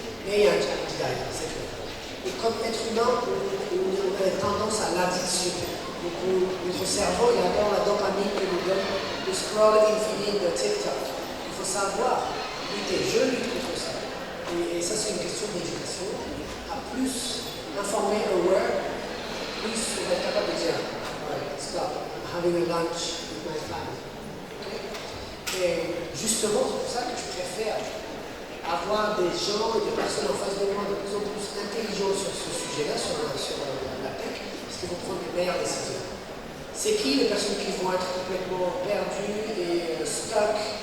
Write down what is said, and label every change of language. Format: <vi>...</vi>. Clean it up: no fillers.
<fr>Mais il y a un challenge derrière, c'est clair. Et comme être humain, on a tendance à l'addiction. Donc notre cerveau, il adore la dopamine que nous donne le scroll infinite de TikTok. Il faut savoir lutter, je lutte contre ça. Et ça, c'est une question d'éducation. À plus informer, aware, plus on va être capable de dire,</fr> <en>right, stop, I'm having a lunch with my family. Okay?</en> <fr>Et justement, c'est pour ça que je préfère avoir des gens et des personnes en face de moi de plus en plus intelligents sur ce sujet-là, sur la tech, parce qu'ils vont prendre les meilleures décisions. C'est qui les personnes qui vont être complètement perdues et stuck?</fr>